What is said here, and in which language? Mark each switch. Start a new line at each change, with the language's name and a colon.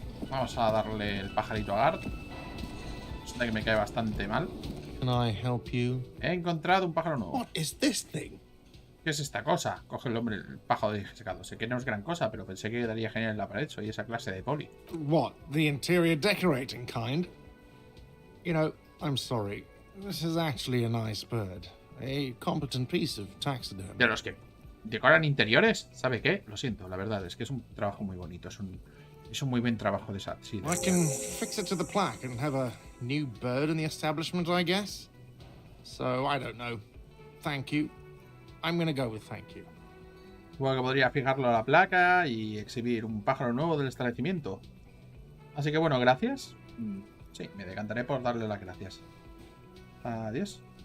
Spanish: Vamos a darle el pajarito a Gart. Resulta que me cae bastante mal.
English: Can I help you?
Spanish: He encontrado un pájaro nuevo.
English: What is this thing?
Spanish: ¿Qué es esta cosa? Coge el hombre el pájaro de secado. Sé que no es gran cosa, pero pensé que quedaría genial en la pared. Soy esa clase de poli.
English: What, the interior decorating kind? You know, I'm sorry. This is actually a nice bird. A competent piece of taxidermy.
Spanish: De los que decoran interiores, ¿sabe qué? Lo siento, la verdad es que es un trabajo muy bonito. Es un muy buen trabajo de esa. Sí,
English: I can fix it to the plaque and have a new bird in the establishment, I guess. So, I don't know. Thank you. I'm gonna go with thank you.
Spanish: Supongo que podría fijarlo a la placa y exhibir un pájaro nuevo del establecimiento. Así que bueno, gracias. Sí, me decantaré por darle las gracias. Adiós.